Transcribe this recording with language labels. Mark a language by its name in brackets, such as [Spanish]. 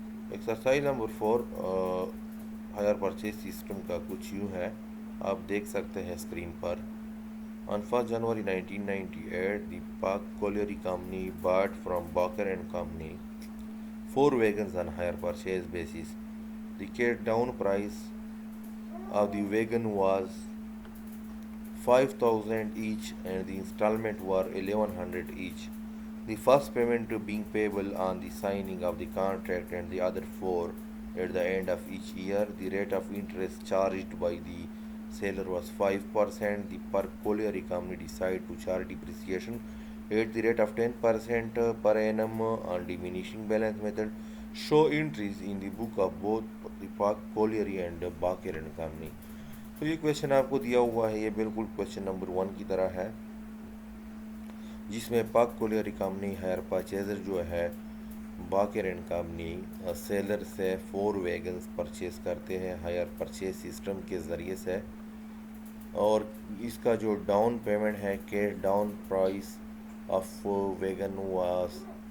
[Urdu] Exercise number 4 hire purchase system کا کچھ یوں ہے، آپ دیکھ سکتے ہیں screen per. [English] On 1st January 1998, the Park Colliery Company bought from Barker and Company 4 wagons on hire purchase basis. The carried down price of the wagon was 5,000 each and the installment were 1,100 each. The first payment being payable on the signing of the contract and the other 4 at the end of each year. The rate of interest charged by the seller was 5%. The Park Colliery Company decided to charge depreciation at the rate of 10% per annum on diminishing balance method. Show entries in the book of both the Park Colliery and Barker and Company. [Urdu] تو یہ question آپ کو دیا ہوا ہے، یہ بالکل question number 1 کی طرح ہے، جس میں پاک کولیری کمپنی ہائر پرچیزر جو ہے باکر اینڈ کمپنی سیلر سے 4 ویگنز پرچیز کرتے ہیں ہائر پرچیز سسٹم کے ذریعے سے، اور اس کا جو ڈاؤن پیمنٹ ہے cash down price of vegan was